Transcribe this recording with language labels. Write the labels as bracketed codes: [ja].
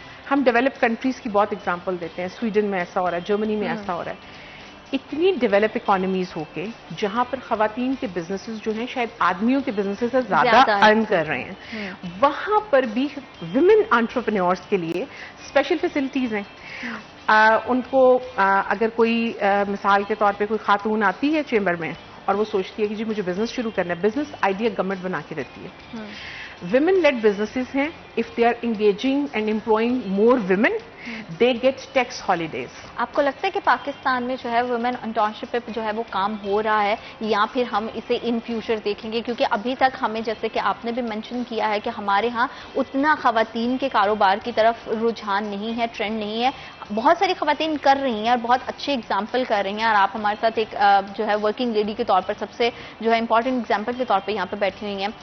[ur] ہم develop countries کی بہت اگزامپل دیتے ہیں, سویڈن میں ایسا ہو رہا ہے, جرمنی میں ایسا ہو رہا ہے, اتنی ڈیولپ اکانومیز ہو کے جہاں پر خواتین کے بزنسز جو ہیں شاید آدمیوں کے بزنسز سے زیادہ ارن کر رہے ہیں, وہاں پر بھی ویمن انٹرپرینورز کے لیے اسپیشل فیسلٹیز ہیں. ان کو اگر کوئی مثال کے طور پہ کوئی خاتون آتی ہے چیمبر میں اور وہ سوچتی ہے کہ جی مجھے بزنس شروع کرنا ہے, بزنس آئیڈیا گورنمنٹ بنا کے دیتی ہے. [en] Women led businesses ہیں, if they are engaging and employing more women they get tax holidays. [ur] آپ کو لگتا ہے کہ پاکستان میں جو ہے ویمن انٹرپرینیورشپ پہ جو ہے وہ کام ہو رہا ہے, یا پھر ہم اسے ان فیوچر دیکھیں گے؟ کیونکہ ابھی تک ہمیں, جیسے کہ آپ نے بھی مینشن کیا ہے کہ ہمارے ہاں اتنا خواتین کے کاروبار کی طرف رجحان نہیں ہے, ٹرینڈ نہیں ہے. بہت ساری خواتین کر رہی ہیں اور بہت اچھی ایگزامپل کر رہی ہیں, اور آپ ہمارے ساتھ ایک جو ہے ورکنگ لیڈی کے طور پر سب سے جو ہے امپورٹنٹ ایگزامپل کے طور پہ یہاں پہ بیٹھی ہوئی ہیں.